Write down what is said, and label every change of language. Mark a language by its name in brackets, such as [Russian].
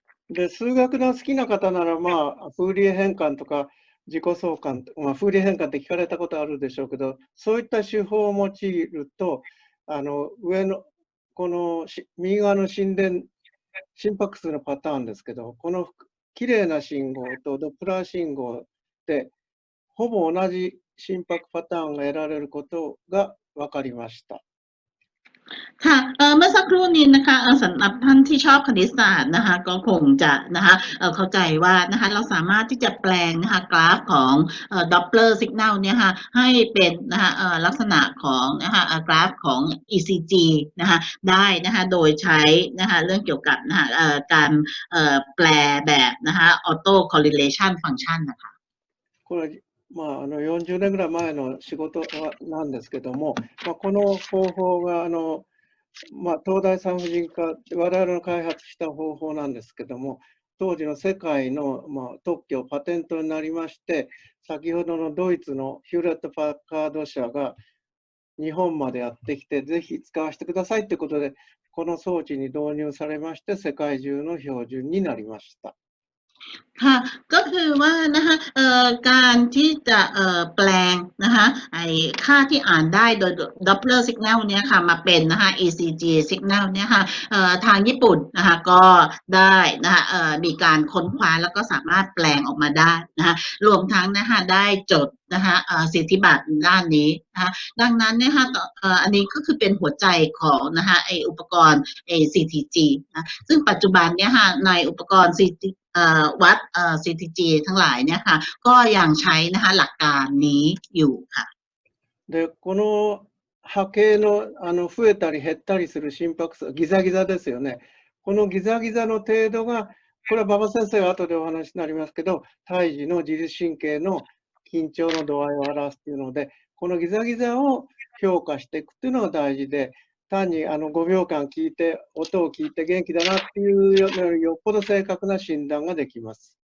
[Japanese] で、数学の好きな方なら、フーリエ変換とか自己相関、フーリエ変換って聞かれたことあるでしょうけど、そういった手法を用いると、上の、この右側の心拍数のパターンですけど、このきれいな信号とドップラー信号で、ほぼ同じ心拍パターンが得られることが分かりました。 [Thai] ค่ะเมื่อสักครู่นี้นะคะสำหรับท่านที่ชอบคณิตศาสตร์นะคะก็คงจะนะคะเข้าใจว่านะคะเราสามารถที่จะแปลงนะคะกราฟของDoppler signal เนี่ยค่ะให้เป็นนะคะลักษณะของนะคะกราฟของ ECG นะคะได้นะคะโดยใช้นะคะเรื่องเกี่ยวกับนะคะการแปลแบบนะคะ auto correlation function นะคะ [Japanese] これ40年ぐらい前の仕事なんですけども、この方法が東大産婦人科、我々の開発した方法なんですけども、当時の世界の特許、パテントになりまして、先ほどのドイツのヒューレット・パッカード社が日本までやってきて、ぜひ使わせてくださいということで、この装置に導入されまして、世界中の標準になりました。 [Thai] ค่ะก็คือว่านะคะการที่จะแปลงนะคะไอ้ค่าที่อ่านได้โดย Doppler signal เนี่ยค่ะมาเป็นนะคะ ECG signal เนี่ยค่ะ ทางญี่ปุ่นนะคะก็ได้นะคะมีการค้นคว้าแล้วก็สามารถแปลงออกมาได้นะคะรวมทั้งนะคะได้จดนะคะสิทธิบัตรด้านนี้นะคะดังนั้นเนี่ยค่ะอันนี้ก็คือเป็นหัวใจของนะคะไอ้อุปกรณ์CTG นะซึ่งปัจจุบันเนี่ยค่ะในอุปกรณ์วัดCTG ทั้งหลายเนี่ยค่ะก็ยังใช้นะคะหลักการนี้อยู่ค่ะ [Japanese] で、この波形の増えたり減ったりする心拍数、ギザギザですよね。このギザギザの程度が、これは馬場先生が後でお話になりますけど、胎児の自律神経の緊張の度合いを表すというので、このギザギザを評価していくというのが大事で、単に5秒間聞いて、音を聞いて元気だなっていうよりよっぽど正確な診断ができます。